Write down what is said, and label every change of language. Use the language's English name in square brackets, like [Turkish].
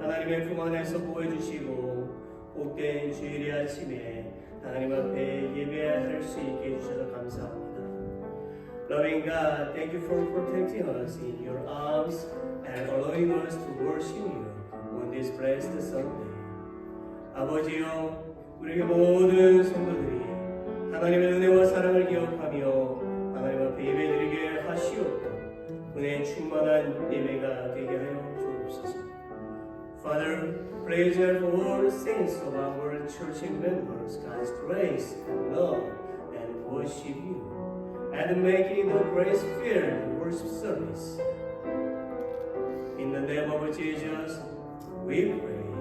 [Korean] 하나님의 품 안에서 보호해주시고 복된 주일의 아침에 하나님 앞에 예배할 수 있게 해주셔서 감사합니다. [English] Loving God, thank you for protecting us in your arms and allowing us to worship you on this blessed Sunday. [Korean] 아버지여, 우리에게 모든 성도들이 하나님의 은혜와 사랑을 기억하며 하나님 앞에 예배드리게 하시옵고 은혜 충만한 예배가 되게 하여 주옵소서. [English] Father, please help all saints of our church members, God's grace, love, and worship you, and make it a grace-filled worship service. In the name of Jesus, we pray.